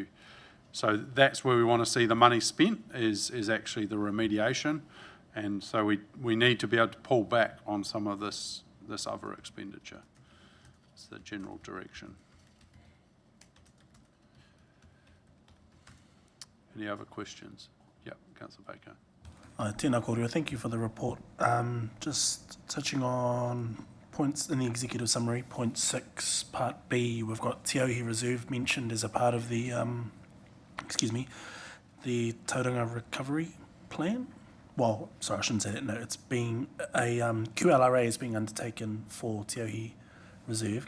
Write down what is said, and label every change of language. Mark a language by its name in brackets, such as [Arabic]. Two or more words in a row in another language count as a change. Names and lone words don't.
[English] So that's where we want to see the money spent is actually the remediation, and so we need to be able to pull back on some of this other expenditure. It's the general direction. Any other questions? Yep, Councillor Baker. [Māori] Tēnā kōrua, [English] thank you for the report. Just touching on points in the executive summary, point 6, part B, we've got Te Auhi Reserve mentioned as a part of the, the Tauranga Recovery Plan. Well, sorry, I shouldn't say that, no, it's being a, QLRA is being undertaken for Te Auhi Reserve.